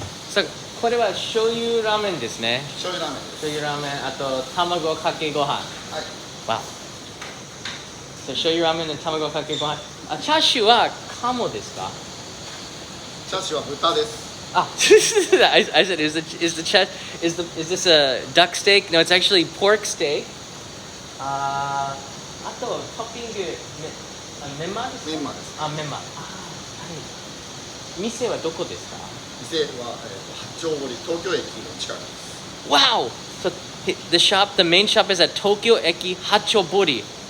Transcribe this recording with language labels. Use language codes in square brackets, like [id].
[ja] さあ、これは醤油ラーメンですね。醤油ラーメンです。醤油ラーメン、あと卵かけご飯。はい。わ。 So 醤油ラーメンで卵かけご飯。あ、チャーシューは鴨ですか？チャーシューは豚です。 [en] Ah, I said, is this a duck steak? No, it's actually pork steak. [ja] あとトッピングメンマですか？メンマです。あ、メンマ。はい。店はどこですか？店は八丁堀、東京駅の近くです。 [en] Wow. So the main shop is at Tokyo Eki Hachobori.